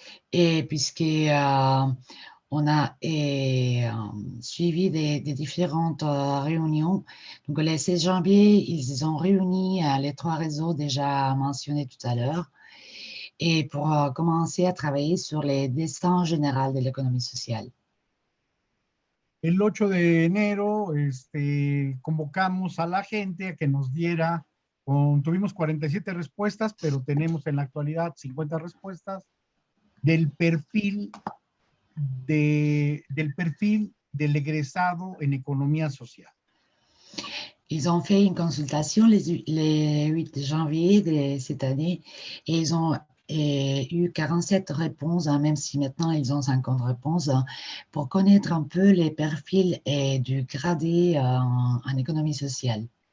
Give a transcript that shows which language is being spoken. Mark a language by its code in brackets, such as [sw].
[fr] Et puisque on a suivi des différentes réunions. Donc, le 16 janvier, ils ont réuni les 3 réseaux déjà mentionnés tout à l'heure et pour commencer à travailler sur les dessins généraux de l'économie sociale. [es] El 8 de enero convocamos a la gente a que nos diera, tuvimos 47 respuestas, pero tenemos en la actualidad 50 respuestas del perfil del egresado en economía social. [fr] Ils ont fait une consultation les 8 janvier de cette année et ils ont eu 47 réponses, même si maintenant ils ont 50 réponses, pour connaître un peu les profils du gradé en économie sociale,